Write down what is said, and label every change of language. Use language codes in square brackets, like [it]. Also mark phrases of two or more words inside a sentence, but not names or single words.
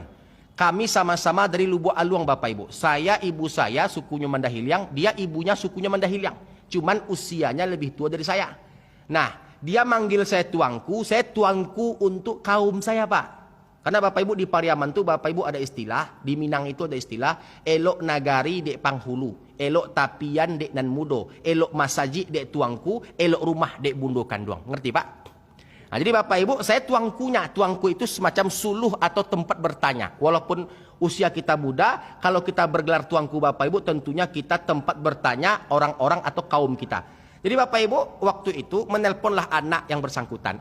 [id] Kami sama-sama dari Lubuk Aluang Bapak Ibu. Saya, ibu saya sukunya Mandahiliang, dia ibunya sukunya Mandahiliang. Cuman usianya lebih tua dari saya. Nah, dia manggil saya tuanku untuk kaum saya Pak. Karena Bapak Ibu di Pariaman tuh Bapak Ibu ada istilah, di Minang itu ada istilah, [min] elok nagari dek panghulu, elok tapian dek nan mudo, elok masaji dek tuangku, elok rumah dek bundo kanduang. [id] Ngerti Pak? Nah, jadi Bapak Ibu, saya tuangku itu semacam suluh atau tempat bertanya. Walaupun usia kita muda, kalau kita bergelar tuangku Bapak Ibu, tentunya kita tempat bertanya orang-orang atau kaum kita. Jadi Bapak Ibu, waktu itu menelponlah anak yang bersangkutan.